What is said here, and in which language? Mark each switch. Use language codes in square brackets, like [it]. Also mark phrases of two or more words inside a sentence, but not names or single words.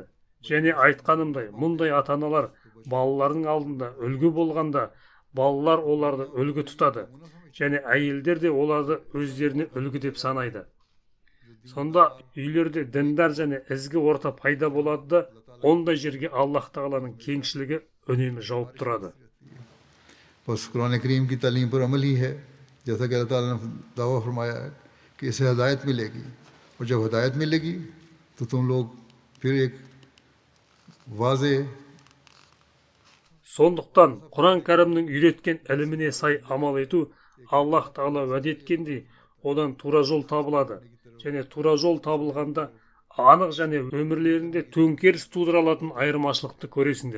[kk] Және айтқанымдай, мұндай ата-аналар балалардың алдында үлгі болғанда, балалар оларды үлгі тұтады. Және әйелдер де оларды өздеріне үлгі деп санайды. Сонда үйлерде діндар және ізгі орта пайда болады да, ондай жерге Аллах тағаланың кеңшілігі үнемі жауып тұрады. [ur] بس قرآن کریم کی تعلیم پر عمل ہی ہے، جیسا کہ اللہ تعالیٰ نے دعویٰ فرمایا ہے کہ اسے ہدایت ملے گی اور جب ہدایت ملے گی تو تم لوگ پھر ایک واضح [kk] Сондықтан Құран кәрімнің үйреткен іліміне сай амал ету, Аллах тағала уәде еткендей, одан тура жол табылады. Және тура жол табылғанда анық және өмірлерінде төңкеріс тудыра алатын айырмашылықты көресіңдер.